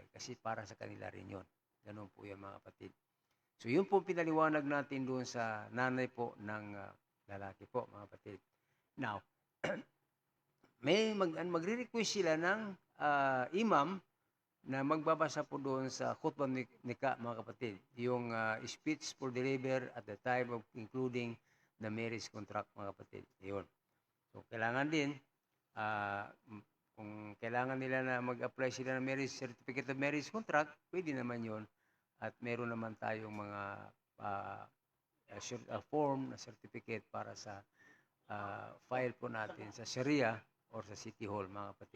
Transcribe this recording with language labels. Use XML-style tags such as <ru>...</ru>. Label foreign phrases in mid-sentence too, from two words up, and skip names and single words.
<tl>Kasi para sa kanila rin yon. Ganun po yan mga kapatid. So, yun po pinaliwanag natin doon sa nanay po ng lalaki po mga kapatid. Now, magre-request sila ng imam na magbabasa po doon sa</tl> <ar>khutbah nikah</ar> <tl>mga kapatid.</tl> <en>Yung speech for deliver at the time of including the marriage contract</en> <tl>mga kapatid. Yun. So, kailangan din, kung kailangan nila na mag-apply sila ng</tl> <en>marriage certificate of marriage contract,</en> <tl>pwede naman yon. At meron naman tayong mga form na certificate para sa file po natin sa Sharia or sa City Hall mga kapatid.</tl>